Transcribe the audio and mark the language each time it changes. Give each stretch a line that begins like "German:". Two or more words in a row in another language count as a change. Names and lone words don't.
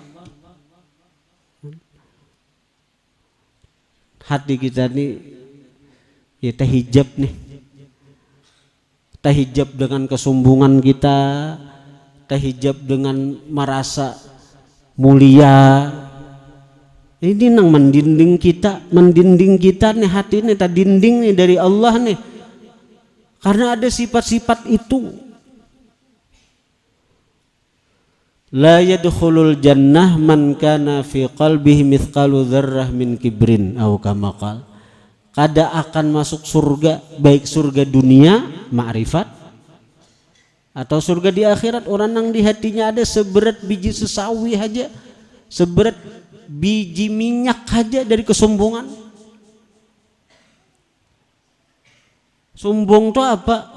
Banjar: Hati kita nih ya tahijab nih, tahijab dengan kesombongan kita, tahijab dengan merasa mulia. Ini nang mendinding kita nih, hati nih tak dinding nih dari Allah nih, karena ada sifat-sifat itu.
Arabic: لا يدخل الجنة من كان في قلبه مثقال ذرة من كبر أو كما قال.
Banjar: Kada akan masuk surga, baik surga dunia ma'rifat atau surga di akhirat, orang yang di hatinya ada seberat biji sesawi aja, seberat biji minyak aja dari kesombongan. Sombong itu apa?